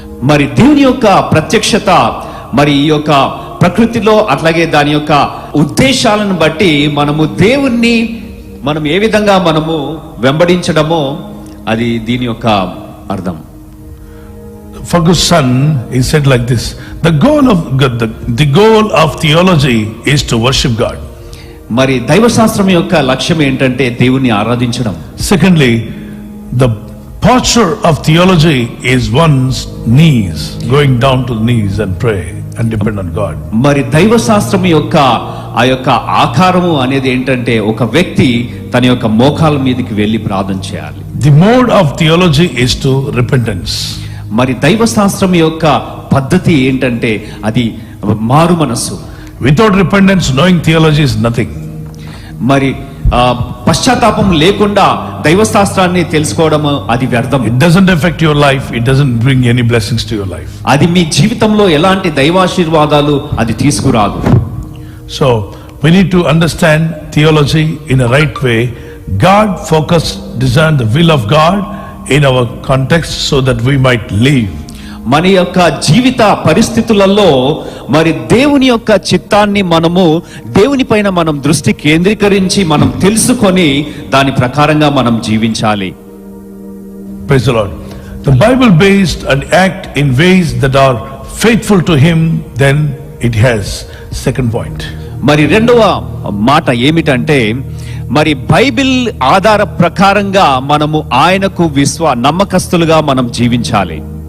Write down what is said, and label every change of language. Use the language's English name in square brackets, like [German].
[Telugu] మరి దేవుని యొక్క ప్రత్యక్షత మరి ఈ యొక్క ప్రకృతిలో అట్లాగే దాని యొక్క ఉద్దేశాలను బట్టి మనము దేవుణ్ణి మనం ఏ విధంగా మనము వెంబడించడమో అది దీని యొక్క అర్థం. [English] Ferguson, he said like this: the goal of theology is to worship God. [Telugu] మరి దైవశాస్త్రం యొక్క లక్ష్యం ఏంటంటే దేవుణ్ణి ఆరాధించడం. [English] Secondly, the posture of theology is one's knees, going down to the knees and pray and depend on God. [Telugu] మరి దైవశాస్త్రం యొక్క ఆ యొక్క ఆకారము అనేది ఏంటంటే ఒక వ్యక్తి తన యొక్క మోకాల మీదకి వెళ్ళి ప్రార్థన చేయాలి. [English] The mode of theology is to repentance. [Telugu] మరి దైవశాస్త్రం యొక్క పద్ధతి ఏంటంటే అది మారు మనస్సు. [English] Without repentance, knowing theology is nothing. [Telugu] మరి పశ్చాత్తాపం లేకుండా దైవశాస్త్రాన్ని తెలుసుకోవడం అది వ్యర్థం. [English] It doesn't affect your life. It doesn't bring any blessings to your life. [Telugu] అది మీ జీవితంలో ఎలాంటి దైవాశీర్వాదాలు అది తీసుకురాదు. [English] So we need to understand theology in a right way. God focus, discern the will of God in our context so that we might live. [Telugu] మన యొక్క జీవిత పరిస్థితులలో మరి దేవుని యొక్క చిత్తాన్ని మనము దేవుని పైన మనం దృష్టి కేంద్రీకరించి మనం తెలుసుకొని దాని ప్రకారంగా మనం జీవించాలి. [English] Praise the Lord. The Bible based and act in ways that are faithful to Him, then it has. Second point. [Telugu] మరి రెండవ మాట ఏమిటంటే మరి బైబిల్ ఆధార ప్రకారంగా మనము ఆయనకు నమ్మకస్తులుగా మనం జీవించాలి.